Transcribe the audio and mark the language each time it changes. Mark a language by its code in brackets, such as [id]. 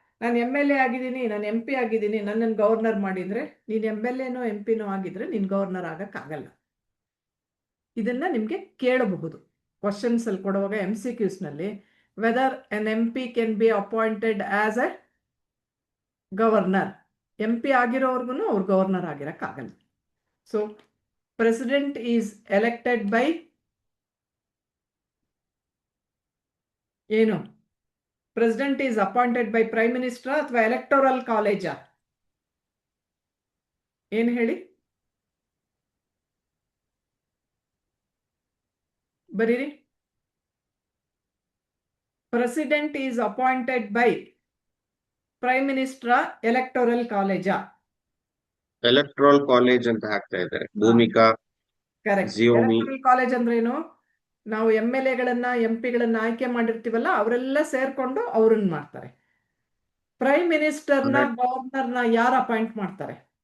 [kn] ನಾನು MLA ಆಗಿದ್ದೀನಿ, ನಾನು MP ಆಗಿದ್ದೀನಿ, ನನ್ನನ್ನು ಗವರ್ನರ್ ಮಾಡಿದ್ರೆ, ನೀನು MLAನೋ MPನೋ ಆಗಿದ್ರೆ ನೀನು ಗವರ್ನರ್ ಆಗಕ್ಕಾಗಲ್ಲ. ಇದನ್ನ ನಿಮ್ಗೆ ಕೇಳಬಹುದು ಕ್ವಶನ್ಸ್ ಅಲ್ಲಿ ಕೊಡುವಾಗ MCQs ನಲ್ಲಿ, [en] Whether an MP can be appointed as a governor. [kn] MP ಆಗಿರೋರ್ಗು ಅವ್ರು governor ಆಗಿರಕ್ಕಾಗಲ್ಲ. [en] So President is elected by ಏನು, President is appointed by Prime Minister ಅಥವಾ electoral college? [kn] ಏನ್ ಹೇಳಿ, ಬರೀರಿ. [en] President is appointed by Prime Minister electoral college? [kn] Electoral college ಅಂತ ಹಾಕ್ತಾ ಇದ್ದಾರೆ. Bhoomika, correct. Electoral college ಅಂದ್ರೆ ಏನು, ನಾವು MLAಗಳನ್ನ MP ಗಳನ್ನ ಆಯ್ಕೆ ಮಾಡಿರ್ತೀವಲ್ಲ ಅವರೆಲ್ಲ ಸೇರ್ಕೊಂಡು ಅವ್ರನ್ನ ಮಾಡ್ತಾರೆ. ಪ್ರೈಮ್ ಮಿನಿಸ್ಟರ್ನ ಗವರ್ನರ್ನ ಯಾರು ಅಪಾಯಿಂಟ್ ಮಾಡ್ತಾರೆ?